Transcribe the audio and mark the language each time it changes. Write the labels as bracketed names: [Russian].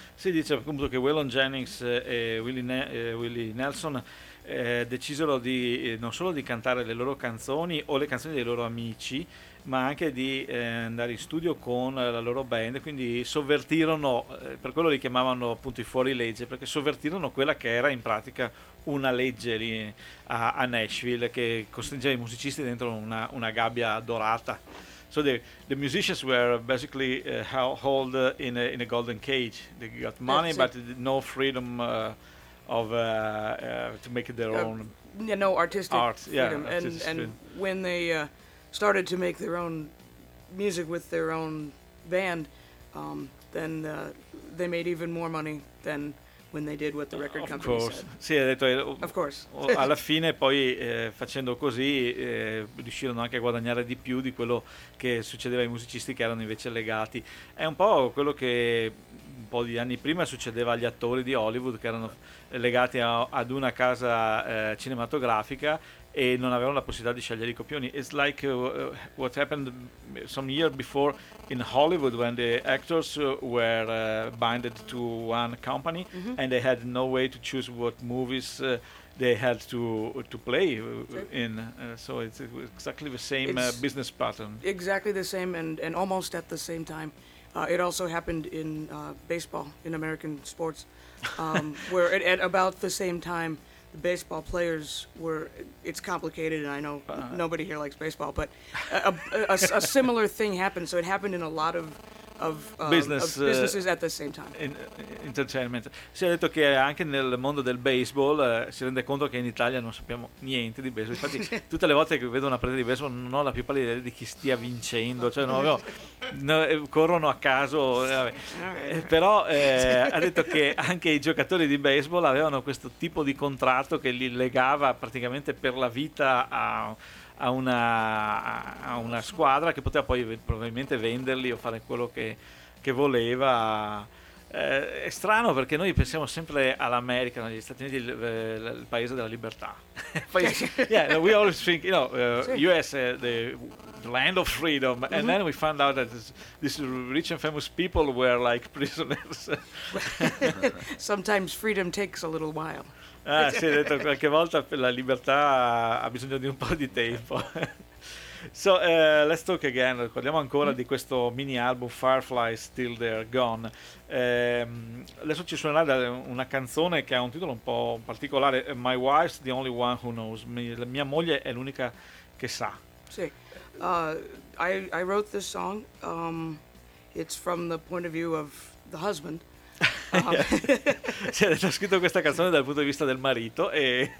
[Italian] Si dice appunto che Waylon Jennings e Willie Nelson decisero di non solo di cantare le loro canzoni o le canzoni dei loro amici, ma anche di andare in studio con la loro band, quindi sovvertirono, per quello li chiamavano appunto i fuorilegge, perché sovvertirono quella che era in pratica una legge lì a Nashville, che costringeva i musicisti dentro una gabbia dorata. [English] So the musicians were basically held in a golden cage. They got money, but no freedom to make their own. Yeah, no artistic art. Freedom. Yeah, and when they started to make their own music with their own band, then they made even more money than when they did what the record company said. [Italian] Sì, ha detto, [English] of course. [Italian] Alla fine poi facendo così riuscirono anche a guadagnare di più di quello che succedeva ai musicisti che erano invece legati. È un po' quello che un po' di anni prima succedeva agli attori di Hollywood, che erano legati ad una casa cinematografica e non avevano la possibilità di scegliere i copioni. [English] It's like what happened some year before in Hollywood, when the actors were binded to one company, mm-hmm. and they had no way to choose what movies they had to play in. So it's exactly the same business pattern. Exactly the same, and almost at the same time. It also happened in baseball, in American sports, where at about the same time, the baseball players were, it's complicated, and I know nobody here likes baseball, but a similar thing happened. So it happened in a lot of of businesses at the same time. Entertainment. [Italian] Si è detto che anche nel mondo del baseball si rende conto che in Italia non sappiamo niente di baseball. Infatti, tutte le volte che vedo una partita di baseball non ho la più pallida idea di chi stia vincendo. Cioè, no, corrono a caso. Vabbè. Però ha detto che anche i giocatori di baseball avevano questo tipo di contratto che li legava praticamente per la vita a una squadra che poteva poi probabilmente venderli o fare quello che voleva. È strano perché noi pensiamo sempre all'America, no? Gli Stati Uniti, il paese della libertà. [English] Yeah, we always think, you know, [Italian] sì. [English] US, the land of freedom, mm-hmm. And then we found out that these rich and famous people were like prisoners. Sometimes freedom takes a little while. [Italian] Ah, si è detto qualche volta la libertà ha bisogno di un po' di tempo. [English] So, let's talk again. [Italian] Parliamo ancora di questo mini album Fireflies Till They're Gone. Adesso ci suonerà una canzone che ha un titolo un po' particolare, My Wife's the Only One Who Knows. Mia moglie è l'unica che sa. [English] Sì. I wrote this song. It's from the point of view of the husband. [Italian] Si è scritto questa canzone dal punto di vista del marito e